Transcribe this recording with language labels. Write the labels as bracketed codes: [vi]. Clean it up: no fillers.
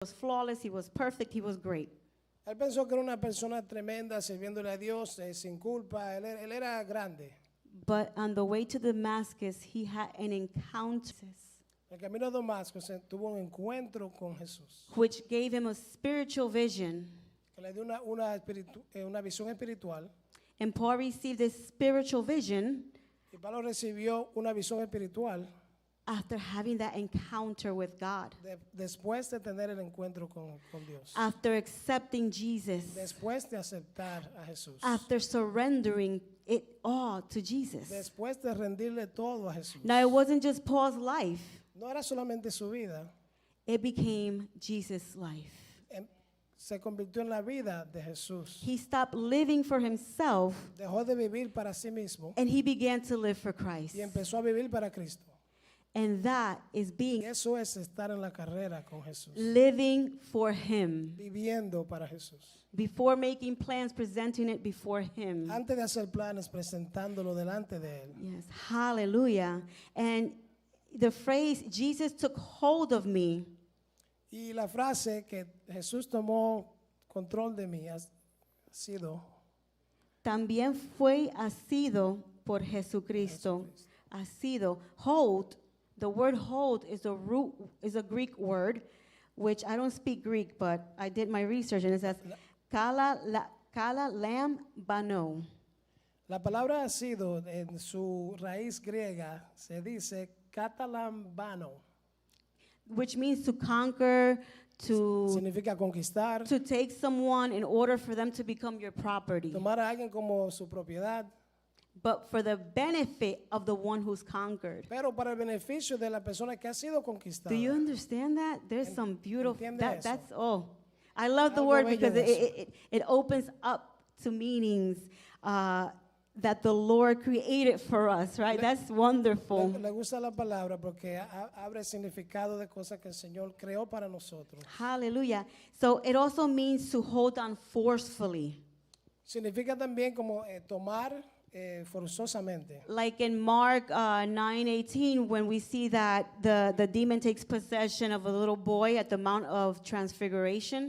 [en] was flawless, he was perfect, he was great. [es] Él pensó que era una persona tremenda, sirviéndole a Dios sin culpa. Él era grande. [en] But on the way to Damascus, he had an encounter [es] El camino a Damasco tuvo un encuentro con Jesús, [en] which gave him a spiritual vision. [es] que le dio una visión espiritual. [en] And Paul received this spiritual vision [es] Y Pablo recibió una visión espiritual [en] after having that encounter with God, [es] después de tener el encuentro con Dios, [en] after accepting Jesus, [es] después de aceptar a Jesús, [en] after surrendering it all to Jesus. [es] después de rendirle todo a Jesús. [en] Now, it wasn't just Paul's life, [es] No era solamente su vida, [en] it became Jesus' life. [es] se convirtió en la vida de Jesús. [en] He stopped living for himself [es] Dejó de vivir para sí mismo [en] and he began to live for Christ. [es] y empezó a vivir para Cristo. [en] And that is [es] Y [en] being [es] eso es estar en la carrera con Jesús, [en] living for him. [es] viviendo para Jesús. [en] Before making plans, presenting it before him. [es] Antes de hacer planes, presentándolo delante de Él. [en] Yes, hallelujah. And the phrase, Jesus took hold of me, [es] Y la frase que Jesús tomó control de mí ha sido también fue asido por Jesucristo. Asido. [en] Hold, the word hold is a Greek word, which I don't speak Greek, but I did my research, and it says, kala lam bano. [es] la palabra asido en su raíz griega se dice katalambano. [en] Which means to conquer, to [es] Significa conquistar, [en] take someone in order for them to become your property, [es] tomar a alguien como su propiedad, [en] but for the benefit of the one who's conquered. [es] pero para el beneficio de la persona que ha sido conquistada. [en] Do you understand that? There's some beautiful, [es] entiende eso. [en] that's, oh, I love the [es] Algo [en] word [es] bello [en] because [es] de eso. [en] it opens up to meanings that the Lord created for us, right? That's wonderful. [es] Le gusta la palabra porque abre significado de cosas que el Señor creó para nosotros. Hallelujah. [en] So it also means to hold on forcefully. [es] Significa también como tomar forzosamente. [en] Like in Mark 9:18, when we see that the demon takes possession of a little boy at the Mount of Transfiguration.